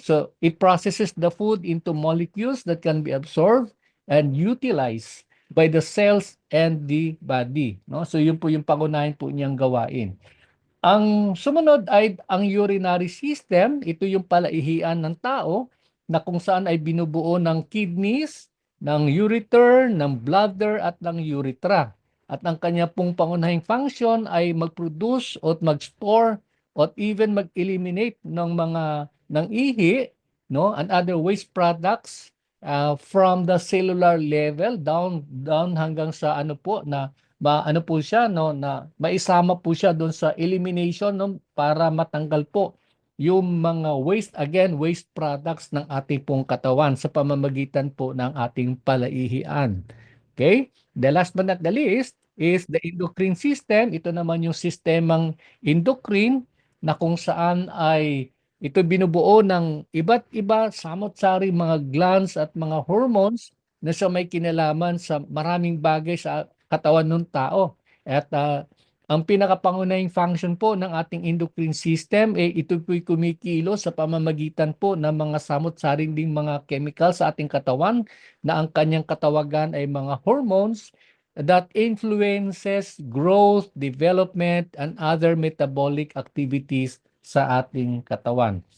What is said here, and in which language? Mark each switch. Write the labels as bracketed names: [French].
[English] So it processes the food into molecules that can be absorbed and utilized by the cells and the body, no? [Filipino] So yun po yung pangunahin po niyang gawain. Ang sumunod ay ang urinary system. Ito yung palaihian ng tao na kung saan ay binubuo ng kidneys, ng ureter, ng bladder at ng urethra. At ang kanya pong pangunahing function ay mag-produce o mag-store o even mag-eliminate ng mga ng ihi, no, [English] and other waste products from the cellular level [Filipino] down hanggang sa ano po na ano po siya, no, na maisama po siya doon sa elimination, no, para matanggal po yung mga waste products ng ating pong katawan sa pamamagitan po ng ating palaihian. [English] Okay? The last but not the least is the endocrine system. [Filipino] Ito naman yung sistemang endocrine na kung saan ay ito binubuo ng iba't iba samot-sari mga glands at mga hormones na sa may kinalaman sa maraming bagay sa katawan ng tao. At ang pinakapangunahing function po ng ating endocrine system, ito po'y kumikilos sa pamamagitan po ng mga samot-saring ding mga chemicals sa ating katawan na ang kanyang katawagan ay mga hormones [English] that influences growth, development, and other metabolic activities [Filipino] sa ating katawan.